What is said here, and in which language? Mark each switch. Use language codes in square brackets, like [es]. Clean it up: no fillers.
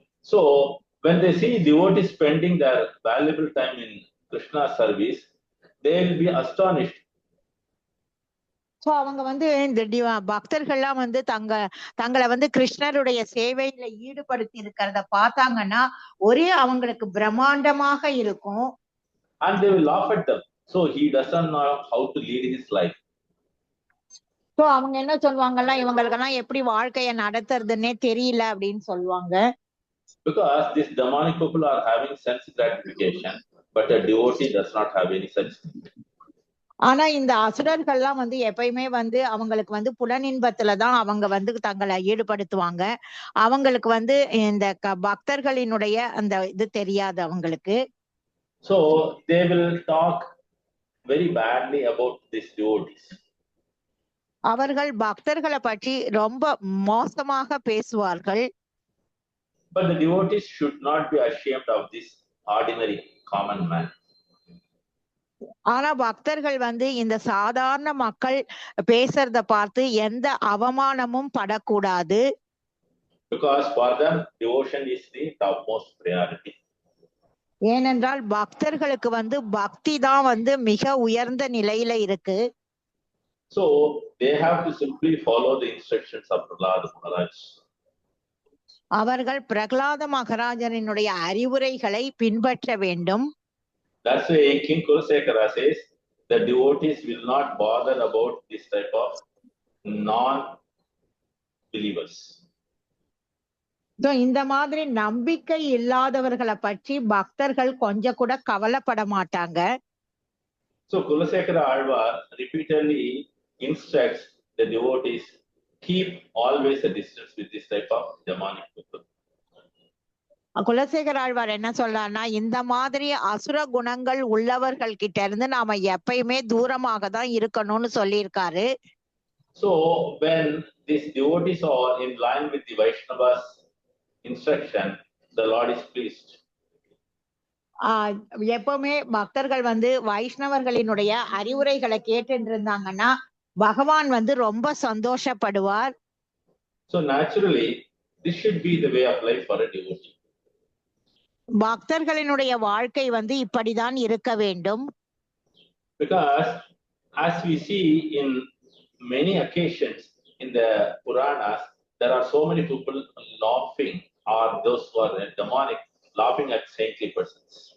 [en] So when they see devotees spending their valuable time in Krishna's service, they will be astonished. [ta] So அவங்க வந்து இந்த பக்தர்கள்லாம் வந்து தங்களை வந்து கிருஷ்ணருடைய சேவையில ஈடுபடுத்தி இருக்கிறத பார்த்தாங்கன்னா ஒரே அவங்களுக்கு பிரம்மாண்டமாக இருக்கும். [en] And they will laugh at them. So he doesn't know how to lead his life. [ta] So அவங்க என்ன சொல்லுவாங்கன்னா, இவங்களுக்கெல்லாம் எப்படி வாழ்க்கைய நடத்துறதுன்னே தெரியல அப்படின்னு சொல்லுவாங்க. [en] Because these demonic people are having sense gratification, but a devotee does not have any such thing. [ta] ஆனா இந்த அசுரர்கள்லாம் வந்து எப்பயுமே வந்து அவங்களுக்கு வந்து புலனின்பத்துலதான் அவங்க வந்து தங்களை ஈடுபடுத்துவாங்க. அவங்களுக்கு வந்து இந்த பக்தர்களினுடைய அந்த இது தெரியாது அவங்களுக்கு. [en] So they will talk very badly about these devotees. [ta] அவர்கள் பக்தர்களை பற்றி ரொம்ப மோசமாக பேசுவார்கள். [en] But the devotees should not be ashamed of this ordinary common man. [ta] ஆனா பக்தர்கள் வந்து இந்த சாதாரண மக்கள் பேசுறத பார்த்து எந்த அவமானமும் படக்கூடாது. [en] Because for them devotion is the topmost priority. [ta] ஏனென்றால் பக்தர்களுக்கு வந்து பக்தி தான் வந்து மிக உயர்ந்த நிலையில இருக்கு. [en] So they have to simply follow the instructions of Prahlada Maharaj. [ta] அவர்கள் பிரகலாத மகாராஜனினுடைய அறிவுரைகளை பின்பற்ற வேண்டும். [en] That's why King Kulasekara says the devotees will not bother about this type of non-believers. [ta] இந்த மாதிரி நம்பிக்கை இல்லாதவர்களை பற்றி பக்தர்கள் கொஞ்சம் கூட கவலைப்பட மாட்டாங்க. [en] So Kulasekara Alvar repeatedly instructs the devotees keep always a distance with this type of demonic people. [ta] Kulasekara Alvar என்ன சொல்றாருன்னா, இந்த மாதிரி அசுர குணங்கள் உள்ளவர்கள் கிட்ட இருந்து நாம எப்பயுமே தூரமாக தான் இருக்கணும்னு சொல்லியிருக்காரு. [en] So when these devotees are in line with the Vaishnava's instruction, the Lord is pleased. [ta] எப்பவுமே பக்தர்கள் வந்து வைஷ்ணவர்களினுடைய அறிவுரைகளை கேட்டு இருந்தாங்கன்னா பகவான் வந்து ரொம்ப சந்தோஷப்படுவார். [en] So naturally this should be the way of life for a devotee. [ta] பக்தர்களினுடைய வாழ்க்கை வந்து இப்படிதான் இருக்க வேண்டும். [en] Because as we see in many occasions in the Puranas, there are so many people laughing, or those who are demonic laughing at saintly persons.